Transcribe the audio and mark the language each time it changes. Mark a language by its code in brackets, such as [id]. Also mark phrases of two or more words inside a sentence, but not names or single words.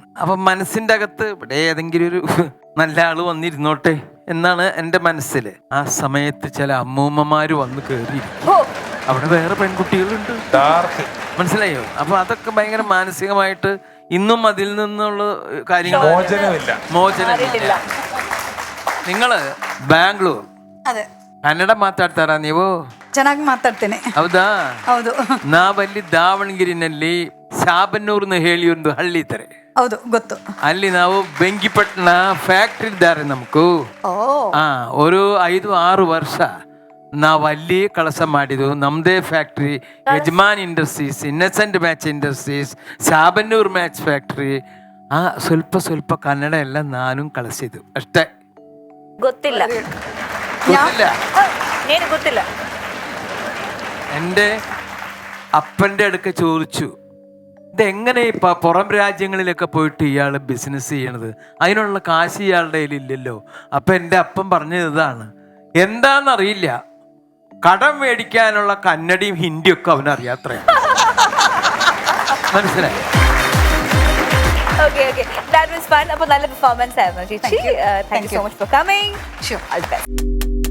[ml] അപ്പൊ മനസ്സിന്റെ അകത്ത് ഇവിടെ ഏതെങ്കിലും ഒരു നല്ല ആള് വന്നിരുന്നോട്ടെ എന്നാണ് എൻ്റെ മനസ്സില്. ആ സമയത്ത് ചില അമ്മൂമ്മമാര് വന്ന് കയറിയിരിക്കും. അവിടെ വേറെ പെൺകുട്ടികളുണ്ട്, മനസ്സിലായോ? അപ്പൊ അതൊക്കെ ഭയങ്കര മാനസികമായിട്ട് ഇന്നും അതിൽ നിന്നുള്ള കാര്യങ്ങൾ മോചനമില്ല. [kn] ನಿങ്ങള് ಬ್ಯಾಂಗ್ಳೂರ್ ಕನ್ನಡ ಮಾತಾಡ್ತಾರಾ ನೀವು? ಚೆನ್ನಾಗಿ ಮಾತಾಡ್ತೇನೆ. ಹೌದಾ? ಹೌದು. ನಾವಲ್ಲಿ ದಾವಣಗೆರೆನಲ್ಲಿ ಶಾಬನ್ನೂರ್ನ ಹೇಳಿ ಒಂದು ಹಳ್ಳಿ ಇದ್ದಾರೆ. ಹೌದು, ಗೊತ್ತು. ಅಲ್ಲಿ ನಾವು ಬೆಂಕಿಪಟ್ಟಣ ಫ್ಯಾಕ್ಟ್ರಿ ಇದ್ದಾರೆ ನಮಗೂ. ഒരു 5-6 ವರ್ಷ ನಾವು ಅಲ್ಲಿ ಕೆಲಸ ಮಾಡಿದ್ದು. ನಮ್ಮದೇ ಫ್ಯಾಕ್ಟ್ರಿ, ಯಜಮಾನ್ ಇಂಡಸ್ಟ್ರೀಸ್, ಇನ್ನಸೆಂಟ್ ಮ್ಯಾಚ್ ಇಂಡಸ್ಟ್ರೀಸ್, ಶಾಬನ್ನೂರ್ ಮ್ಯಾಚ್ ಫ್ಯಾಕ್ಟ್ರಿ. ಸ್ವಲ್ಪ ಕನ್ನಡ ಎಲ್ಲ ನಾನು ಕಳಿಸಿದ್ದು ಅಷ್ಟೇ. ಗೊತ್ತಿಲ್ಲ. [ml] എൻ്റെ അപ്പൻ്റെ അടുക്ക ചോദിച്ചു, ഇതെങ്ങനെ ഇപ്പം പുറം രാജ്യങ്ങളിലൊക്കെ പോയിട്ട് ഇയാൾ ബിസിനസ് ചെയ്യണത്? അതിനുള്ള കാശ് ഇയാളുടെ കയ്യിലില്ലല്ലോ. അപ്പം എൻ്റെ അപ്പൻ പറഞ്ഞത് ഇതാണ്, എന്താണെന്നറിയില്ല, കടം മേടിക്കാനുള്ള കന്നഡയും ഹിന്ദിയും ഒക്കെ അവനറിയാത്രയാണ്. മനസ്സിലായി? [en] Okay. That was fun. [ml] അപ്പോൾ നല്ല പെർഫോമൻസ് ആയിരുന്നു ചേച്ചി. [en] Thank you so much for coming. Sure. All the best.